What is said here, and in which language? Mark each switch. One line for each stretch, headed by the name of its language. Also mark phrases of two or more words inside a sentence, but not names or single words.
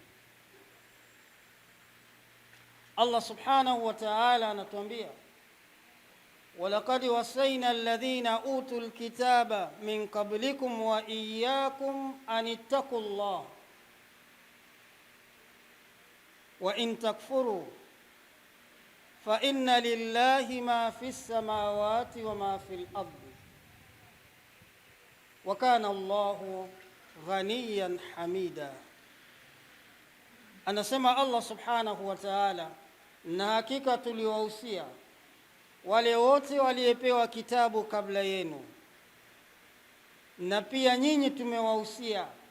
Arabic: الله سبحانه وتعالى يخبرنا ولقد وصينا الذين أوتوا الكتاب من قبلكم وإياكم أن اتقوا الله وإن تكفروا فإن لله ما في السماوات وما في الأرض وكان الله غنيا حميدا.
Swahili: Anasema
Arabic: الله سبحانه وتعالى,
Swahili: na hakika tuliwahusia wale wote waliopewa kitabu kabla yenu, na pia nyinyi tumewahusia.